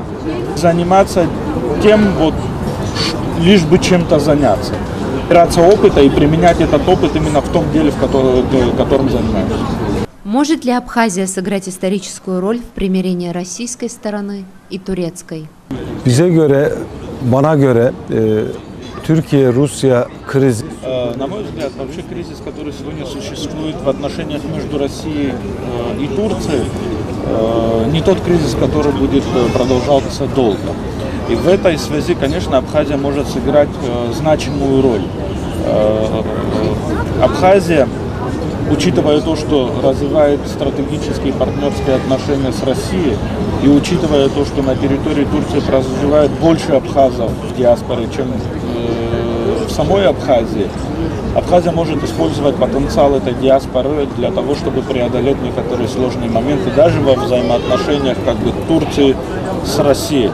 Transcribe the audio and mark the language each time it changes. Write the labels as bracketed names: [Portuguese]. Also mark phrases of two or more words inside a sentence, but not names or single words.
[Russian] Заниматься тем, вот, лишь бы чем-то заняться. Набираться опыта и применять этот опыт именно в том деле, которым zaнимаешься. Может ли Абхазия сыграть историческую роль в примирении российской стороны и турецкой? [Turkish] Bana göre Türkiye-Rusya krizi. [Russian] На мой взгляд, вообще кризис, который сегодня существует в отношениях между Россией и Турцией, не тот кризис, который будет продолжаться долго. И в этой связи, конечно, Абхазия может сыграть значимую роль. Абхазия, учитывая то, что развивает стратегические партнерские отношения с Россией, и учитывая то, что на территории Турции проживает больше абхазов в диаспоре, чем в самой Абхазии, Абхазия может использовать потенциал этой диаспоры для того, чтобы преодолеть некоторые сложные моменты, даже во взаимоотношениях как бы Турции с Россией.